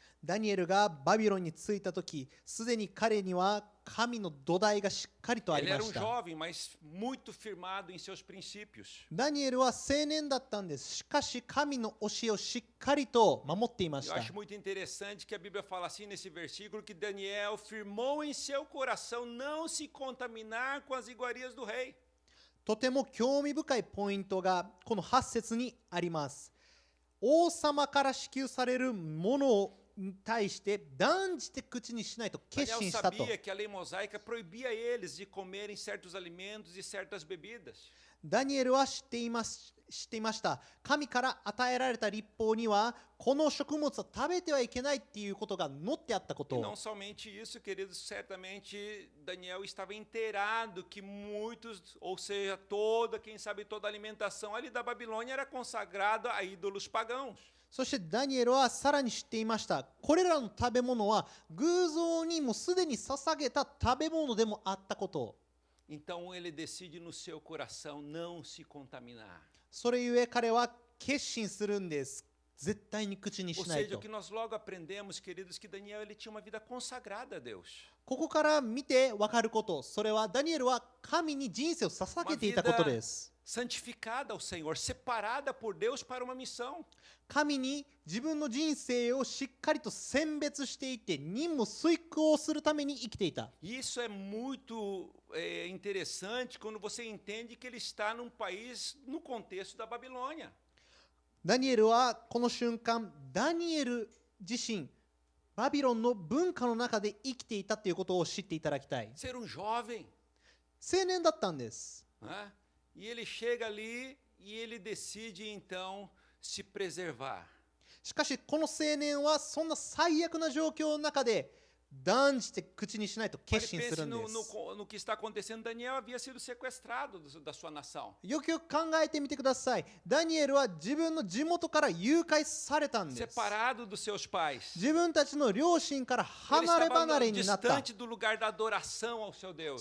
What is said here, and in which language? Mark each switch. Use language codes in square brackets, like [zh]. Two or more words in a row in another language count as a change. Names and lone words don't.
[ja] ダニエルがバビロンに着いたとき、すでに彼には神の土台がしっかりとあ [pt] Ele [ja] りま [pt] era [ja] し um た。 [pt] jovem, mas muito firmado em seus princípios. [ja] ダニエルは青年だったんです。しかし神の教えをしっかりと守っていまし [pt] Eu [ja] た。 [pt] acho muito interessante que a Bíblia fala assim nesse versículo que Daniel firmou em seu coração não se contaminar com as iguarias do rei. [ja] とても興味深いポイントがこの8節にあります。王様から支給されるものに対して断じて口にしないと決 [pt] Daniel [ja] 心したと。 [pt] sabia que a lei mosaica proibia eles de comerem certos alimentos e certas bebidas. [ja] ダニエルは知っていました。神から与えられた律法にはこの食物を食べてはいけないっていうことが載ってあったこ [pt] E [ja] と。 [pt] não somente isso, queridos, certamente Daniel estava inteirado que muitos, ou seja, quem sabe toda a alimentação ali da Babilônia era consagrada a ídolos pagãos. [ja] そしてダニエルはさらに知っていました。これらの食べ物は偶像にもすでに捧げた食べ物でもあったこと。 [pt] Então ele decide no seu coração não se contaminar. [ja] それゆえ彼は決心するんです。絶対に口に [pt] Ou [ja] しない [pt] seja, [ja] と [pt] o que。nós logo aprendemos, queridos, que Daniel ele tinha uma vida consagrada a Deus. [ja] ここから見て分かること、それはダニエルは神に人生を捧げていたことです。 [pt] Santificada ao Senhor, separada por Deus para uma missão. [ja] 神に自分の人生をしっかりと選別していて任務遂行するために生きていた。 [pt] E isso é muito interessante quando você entende que ele está num país no contexto da Babilônia. [ja] ダニエルはこの瞬間、ダニエル自身、バビロンの文化の中で生きていたということを知っていただきたい。 [pt] Ser um jovem, [ja] 青年だったんです。 [pt] né? E ele chega ali e ele decide então se preservar. [ja] しかしこの青年はそんな最悪な状況の中で断じて口にしないと [pt] Mas [ja] 決心す [pt] pense [ja] るんで [pt] no, [ja] す。 [pt] no que está acontecendo. Daniel havia sido sequestrado da sua nação. [ja] よくよく考えてみてください。ダニエルは自分の地元から誘拐されたんです。 [pt] Separado dos seus pais. [ja] 自分たちの両親から [pt] Ele [ja] 離れ [pt] estava [ja] 離れになった。 [pt] distante do lugar da adoração ao seu Deus.